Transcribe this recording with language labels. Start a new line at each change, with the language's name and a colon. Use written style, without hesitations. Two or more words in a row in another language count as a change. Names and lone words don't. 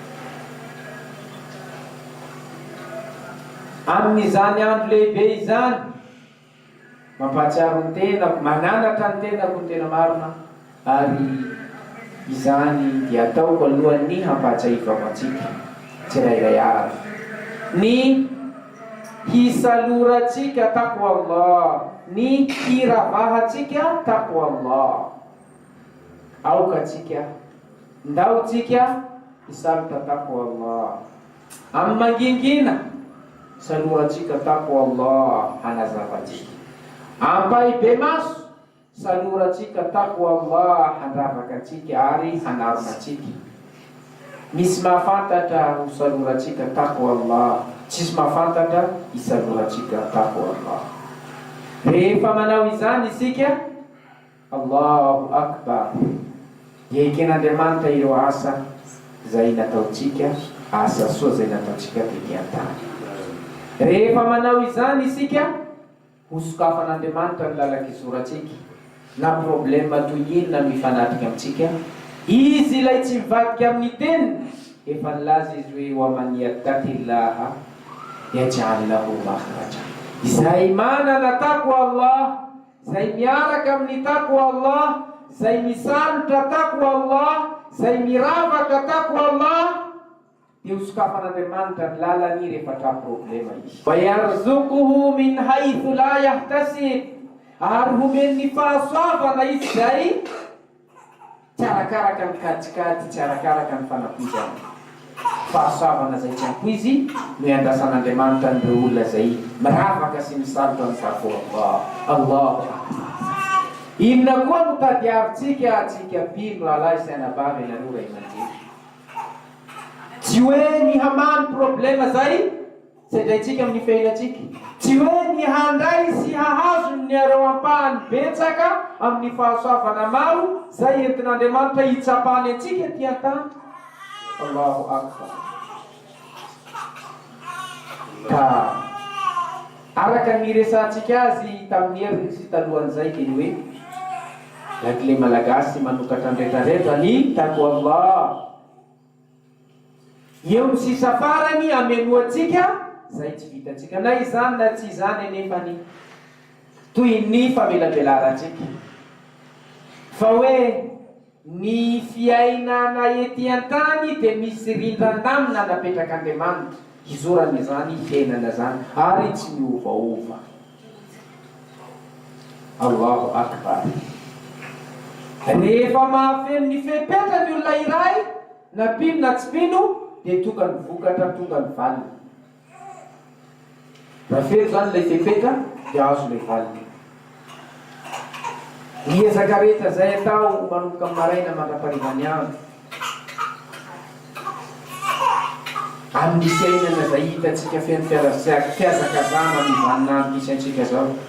Malagasy: Amin'izany andro lehibe izany, mampahatsiaro ny tena, mananatra ny tenako ny tena marina, ary izany dia ataoko alohan'ny hampahatsiahivako antsika tsirairay avy, ny hisalorantsika
Arabic: تقوى الله,
Malagasy: ny hiravahantsika
Arabic: تقوى الله.
Malagasy: Aoka tsika, ndao tsika hisalotra
Arabic: تقوى الله.
Malagasy: Amin'ny mangingina, salorantsika
Arabic: تقوى الله
Malagasy: hanazavatsika. Ampahibe maso, salorantsika
Arabic: تقوى الله
Malagasy: handravakatsika ary hanaronatsika. Misy mahafantatra ho salorantsika
Arabic: تقوى الله,
Malagasy: tsisy mahafantatra hisalorantsika
Arabic: تقوى الله.
Malagasy: Rehefa manao izany isika,
Arabic: الله أكبر,
Malagasy: dia eken'Andriamanitra ireo asa zay nataotsika, asa soa zay nataotsika tety an-tany. Rehefa manao izany isika, hosokafan'Andriamanitra ny lalakizoratsika na problema toy inona mifanatrika amintsika, izy ilay tsy mivadika amin'ny teniny, efa nilaza izy hoe
Arabic: ومن يتق الله يجعل له مخرجا.
Malagasy: Izay manana
Arabic: تقوى الله,
Malagasy: zay miaraka amin'ny
Arabic: تقوى الله,
Malagasy: zay misalotra
Arabic: تقوى الله,
Malagasy: zay miravaka
Arabic: تقوى الله,
Malagasy: dia hosokafan'Andriamanitra ny lalany rehefa tra problema izy.
Arabic: ويرزقه من حيث لا يحتسب,
Malagasy: ary homeny fahasoavana izy zay tsy arakaraka ny kadikady, tsy arakaraka ny fanapoizana. Fahasoavana zay tsy ampy izy no iandrasan'Andriamanitra n'ireo olona zay miravaka sy misalotra ny
Arabic: تقوى الله. الله أكبر.
Malagasy: Inona koa no tadiavintsika atsika pino rahalahy sy anabavy nareo ray aman-dreny? Tsy hoe ny hamany problema zay sedraitsika amin'ny fiainatsika. Tsy hoe ny handray sy hahazo ny areo-ampahany betsaka amin'ny fahasoavana maro zay entin'Andriamanitra hitsapany atsika ty an-tany.
Arabic: الله أكبر.
Malagasy: Ka araka ny resantsika azy tamin'ny heriny sy talohan'izay dia ny hoe lakile malagasy manokatra andretraretra ny taqwallah. Eo ny sisa farany amenoatsika zay tsy vitatsika na izany na tsy izany anefany toy ny famelabelarantsika. Fa hoe ny fiainana ety an-tany dia misy rindran-damina napetraka Andriamanitra hizorana izany fiainana zany ary tsy miovaova.
Arabic: الله أكبر.
Malagasy: Rehefa mahafeno ny fepetra ny olona iray na pino na tsy pino dia tonga ny vokatra, tonga ny valiny. Raha feno zany ilay fepetra dia azo ilay valiny. Ny ezaka rehetra zay atao manomboka amin'ny maraina mandraparivany andro amin'ny fiainana zay hitatsika feno fiazakazana amin'ny vaninandro misy antsika zao.